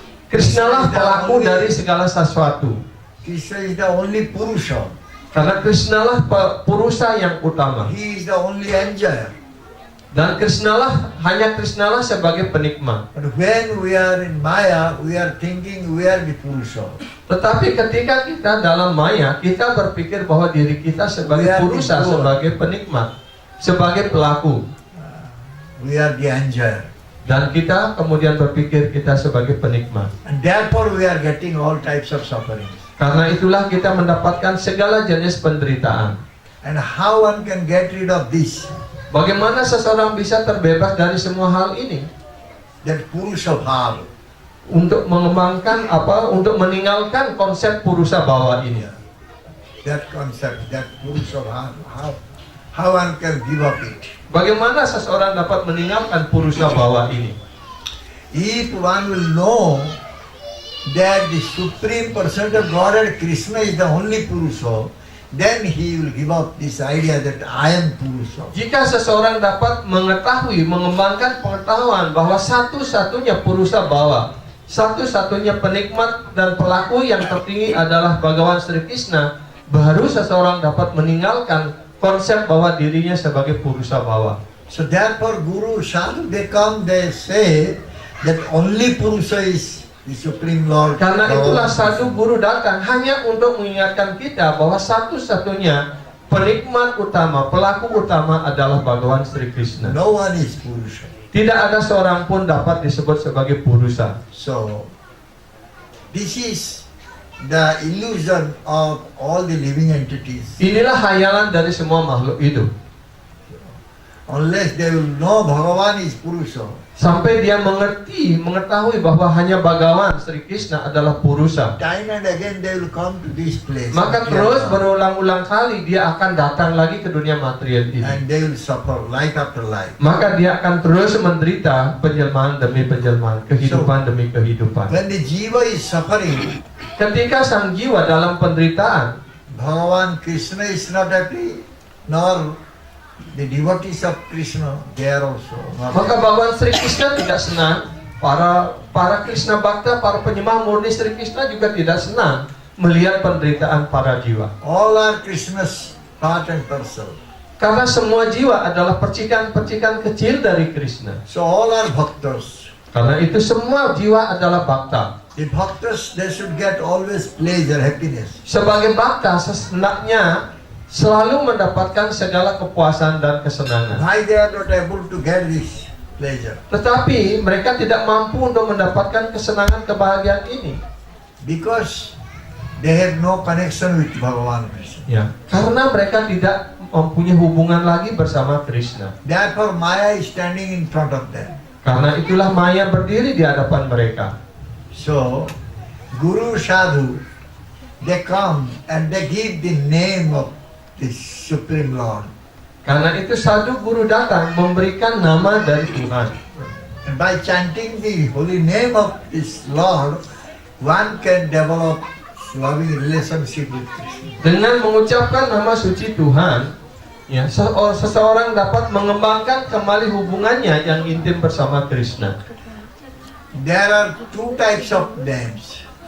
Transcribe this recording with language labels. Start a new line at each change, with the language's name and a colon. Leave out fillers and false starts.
Indonesian: Krishna lah pelaku dari segala sesuatu.
English: Krishna is the only Purusha.
Indonesian: Karena Krishna lah purusa yang utama.
English: He is the only enjoyer.
Indonesian: Dan hanya Krishna lah sebagai penikmat.
English: But when we are in Maya, we are thinking we are the Purusha.
Indonesian: Tetapi ketika kita dalam maya, kita berpikir bahwa diri kita sebagai
English: We are purusa, the doer.
Indonesian: sebagai penikmat, sebagai pelaku.
English: We are the enjoyer.
Indonesian: Dan kita kemudian berpikir kita sebagai penikmat.
English: And therefore we are getting all types of sufferings.
Indonesian: Karena itulah kita mendapatkan segala jenis penderitaan.
English: And how one can get rid of this?
Indonesian: Bagaimana seseorang bisa terbebas dari semua hal ini?
English: That Purusha Bhava.
Indonesian: Untuk mengembangkan untuk meninggalkan konsep Purusa Bhava ini.
English: That concept, that Purusha Bhava, how one can give up it?
Indonesian: Bagaimana seseorang dapat meninggalkan Purusa Bhava ini?
English: If one will know that the Supreme Person of Godhead Krishna is the only Purusha, then he will give up this idea that I am Purusha.
Indonesian: Jika seseorang dapat mengetahui, mengembangkan pengetahuan bahwa satu-satunya Purusa Bhava, satu-satunya penikmat dan pelaku yang tertinggi adalah Bhagawan Sri Krishna, baru seseorang dapat meninggalkan konsep bahwa dirinya sebagai Purusa Bhava.
English: So therefore Guru Sadhu, they come, they say that only Purusha is the Supreme Lord.
Indonesian: Karena itulah sadhu guru datang hanya untuk mengingatkan kita bahwa satu-satunya penikmat utama, pelaku utama adalah Bhagawan Sri Krishna.
English: No one is Purusha.
Indonesian: Tidak ada seorang pun dapat disebut sebagai Purusa.
English: So this is the illusion of all the living entities.
Indonesian: Inilah hayalan dari semua makhluk hidup.
English: Unless they will know Bhagavan is Purusha,
Indonesian: Sampai dia mengetahui bahwa hanya Bhagawan Sri Krishna adalah Purusa.
English: time and again they will come to this place.
Indonesian: Maka terus berulang-ulang kali dia akan datang lagi ke dunia material ini.
English: And they will suffer life after life.
Indonesian: Maka dia akan terus menderita penjelmaan demi penjelmaan, kehidupan demi kehidupan.
English: When the jiva is suffering,
Indonesian: Ketika sang jiwa dalam penderitaan,
English: Bhagavan Krishna is not happy, nor the devotees of Krishna, they are also not
Indonesian: maka
English: happy.
Indonesian: Bhagawan Sri Krishna tidak senang. Para Krishna Bhakta, para penyembah murni Sri Krishna juga tidak senang melihat penderitaan para jiwa.
English: All are Krishna's part and parcel.
Indonesian: Karena semua jiwa adalah percikan-percikan kecil dari Krishna.
English: So all are bhaktas.
Indonesian: Karena itu semua jiwa adalah bhakta.
English: The bhaktas, they should get always pleasure, happiness.
Indonesian: Sebagai bhakta, sesendaknya selalu mendapatkan segala kepuasan dan kesenangan.
English: Why they are not able to get this pleasure?
Indonesian: Tetapi mereka tidak mampu untuk mendapatkan kesenangan kebahagiaan ini.
English: Because they have no connection with Bhagavan Krishna.
Indonesian: Ya, karena mereka tidak mempunyai hubungan lagi bersama Krishna.
English: Therefore Maya is standing in front of them.
Indonesian: Karena itulah Maya berdiri di hadapan mereka.
English: So Guru Sadhu, they come and they give the name of the Supreme Lord.
Indonesian: Karena itu sadhu guru datang memberikan nama dari Tuhan.
English: And by chanting the holy name of this Lord, one can develop loving relationship with Krishna.
Indonesian: Dengan mengucapkan nama suci Tuhan, ya, seseorang dapat mengembangkan kembali hubungannya yang intim bersama Krishna.
English: There are two types of names.